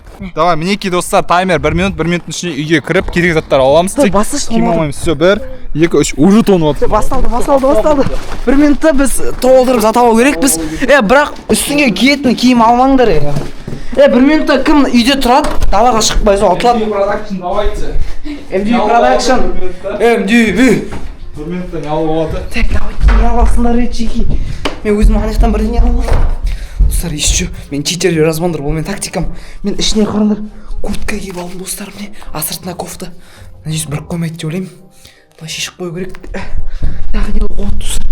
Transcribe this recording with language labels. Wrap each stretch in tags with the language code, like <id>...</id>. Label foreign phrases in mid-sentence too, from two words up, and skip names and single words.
<kk>Давай, мінекей достар, таймер 1 минут, 1 минуттың ішінде үйге кіріп, керек заттар аламыз. Тек киім алмаймыз. Все, 1, 2, 3, уже тонып жатыр. Басталды. 1 минутта біз толтырып зат алу керекпіз. Бірақ үстіңе киетін киім алмаңдар. 1 минутта кім үйде тұрады, далаға шықпай сол атылады.</kk> <ru>MDV Production, давайте. MDV Production. MDV.</ru> <kk>1 минутта не алуға болады.</kk> <ru>Так, давайте</ru> <kk>не аласыңдар чеки. Мен өзім анықтан бірдеңе аламын. Достар, еще мен читер размандыр, бұл мен тактикам. Мен ішіне қараңдар, куртка киіп алдым достар, міне астыртына кофта. Надеюсь, бірік қоймайды деп ойлаймын. Былай шешіп қою керек. Тағы не алуға болады достар.</kk>